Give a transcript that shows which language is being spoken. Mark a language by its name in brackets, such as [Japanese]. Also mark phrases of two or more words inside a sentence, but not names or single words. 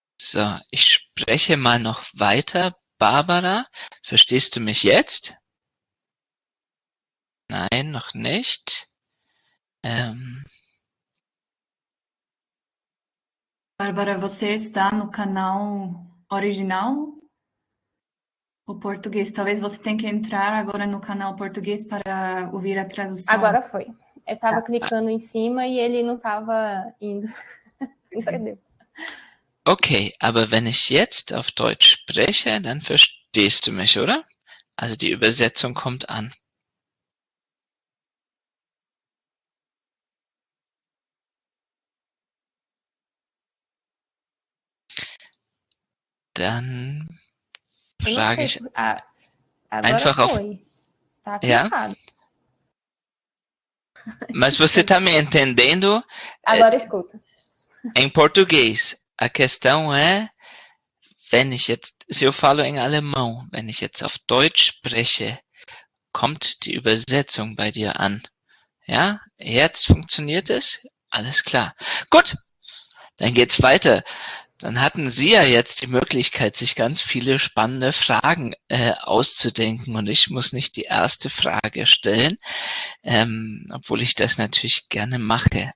[German] So, ich spreche mal noch weiter. Barbara, verstehst du mich jetzt? Nein, noch nicht. [Portuguese] Bárbara, você está no canal original ou português? Talvez você tenha que entrar agora no canal português para ouvir a tradução. Agora foi. Eu estava clicando em cima e ele não estava indo. Perdeu. [German] Okay, aber wenn ich jetzt auf Deutsch spreche, dann verstehst du mich, oder? Also die Übersetzung kommt an. Dann [Portuguese] Eu não [German] frage [Portuguese] sei. [German] ich [Portuguese] Agora [German] einfach auf. [Portuguese] foi. Tá [German] Ja? [Portuguese] clicado. Mas você tá me entendendo? Agora escuta. Em português, a questão é, [German] wenn ich jetzt, [Portuguese] se eu falo em alemão, [German] wenn ich jetzt auf Deutsch spreche, kommt die Übersetzung bei dir an. Ja, jetzt funktioniert es? Alles klar. Gut, dann geht's weiter. Dann hatten Sie ja jetzt die Möglichkeit, sich ganz viele spannende Fragen auszudenken und ich muss nicht die erste Frage stellen, obwohl ich das natürlich gerne mache.